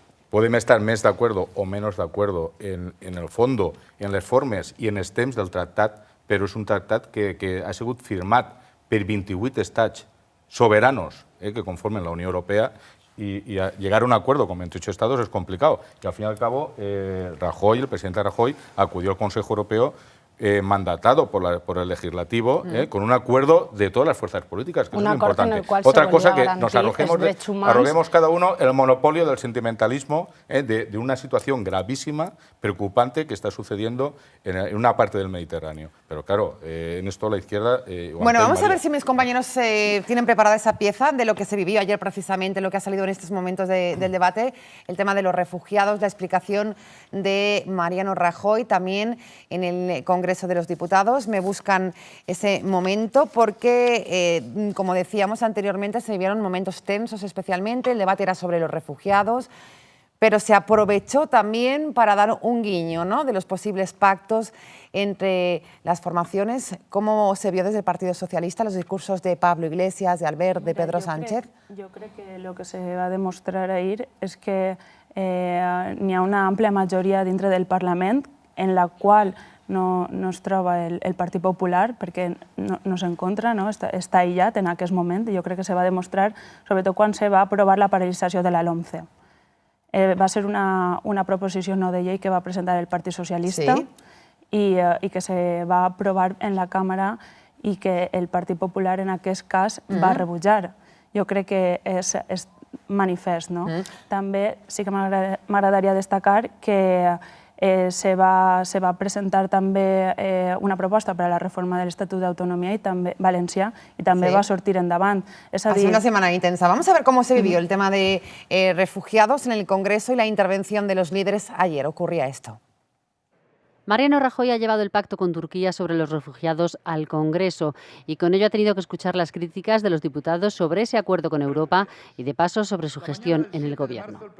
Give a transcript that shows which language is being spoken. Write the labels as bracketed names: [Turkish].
[Catalan] Podem estar més d'acord o menys d'acord en el fons, en les formes i en els temps del tractat, però és un tractat que ha sigut firmat per 28 estats [Spanish] soberanos que conformen la Unión Europea y llegar a un acuerdo con 28 estados es complicado. Y al fin y al cabo, Rajoy, el presidente Rajoy, acudió al Consejo Europeo mandatado por el legislativo con un acuerdo de todas las fuerzas políticas, que es muy importante. Otra cosa que nos arroguemos cada uno el monopolio del sentimentalismo de una situación gravísima, preocupante, que está sucediendo en una parte del Mediterráneo. Pero claro, en esto la izquierda... Bueno, vamos a ver si mis compañeros tienen preparada esa pieza de lo que se vivió ayer precisamente, lo que ha salido en estos momentos del debate, el tema de los refugiados, la explicación de Mariano Rajoy, también en el Congreso de los Diputados. Me buscan ese momento porque, como decíamos anteriormente, se vivieron momentos tensos especialmente. El debate era sobre los refugiados, pero se aprovechó también para dar un guiño, ¿no?, de los posibles pactos entre las formaciones. ¿Cómo se vio desde el Partido Socialista los discursos de Pablo Iglesias, de Albert, de Pedro Sánchez? Yo creo que lo que se va a demostrar [Catalan] ahir és que n'hi ha una àmplia majoria dintre del Parlament en la qual no es troba el Partit Popular perquè no s'encontra, està aïllat en aquest moment. Jo crec que se va demostrar, sobretot quan se va aprovar la paralització de la LOMCE. Va ser una proposició no de llei que va presentar el Partit Socialista i que se va aprovar en la Càmera i que el Partit Popular en aquest cas va rebutjar. Jo crec que és manifest. També sí que m'agradaria destacar que se va presentar també una proposta per a la reforma de l'Estatut d'Autonomia valencià i també va sortir endavant. [Spanish] Ha sido una semana intensa. Vamos a ver cómo se vivió el tema de refugiados en el Congreso y la intervención de los líderes ayer. Ocurría esto. Mariano Rajoy ha llevado el pacto con Turquía sobre los refugiados al Congreso y con ello ha tenido que escuchar las críticas de los diputados sobre ese acuerdo con Europa y, de paso, sobre su gestión en el Gobierno.